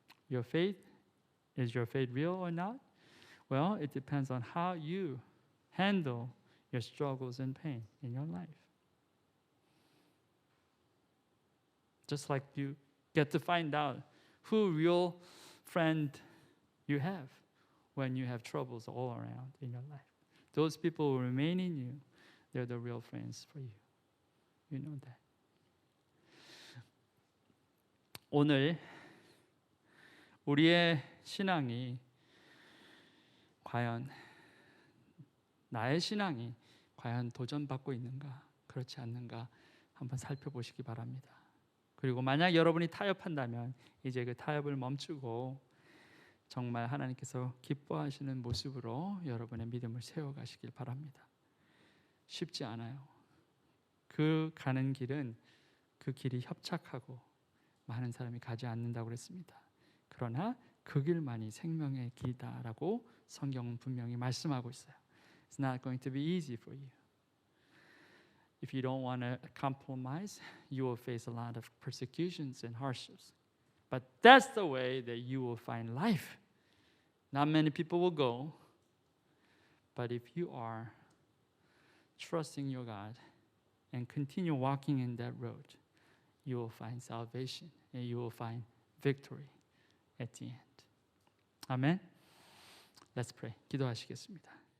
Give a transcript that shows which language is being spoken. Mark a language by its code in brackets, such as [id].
[en] Your faith, is your faith real or not? Well, it depends on how you handle your struggles and pain in your life. Just like you get to find out who real friend you have when you have troubles all around in your life. Those people who remain in you, they're the real friends for you. You know that. [ko] 오늘 우리의 신앙이 과연 나의 신앙이 과연 도전받고 있는가 그렇지 않는가 한번 살펴보시기 바랍니다. 그리고 만약 여러분이 타협한다면 이제 그 타협을 멈추고 정말 하나님께서 기뻐하시는 모습으로 여러분의 믿음을 세워가시길 바랍니다. 쉽지 않아요. 그 가는 길은 그 길이 협착하고 많은 사람이 가지 않는다고 그랬습니다. 그러나 그 길만이 생명의 길이다라고 성경은 분명히 말씀하고 있어요. [en] It's not going to be easy for you. If you don't want to compromise, you will face a lot of persecutions and hardships. But that's the way that you will find life. Not many people will go, but if you are trusting your God and continue walking in that road, you will find salvation and you will find victory at the end. Amen. Let's pray. [ko] 기도하시겠습니다.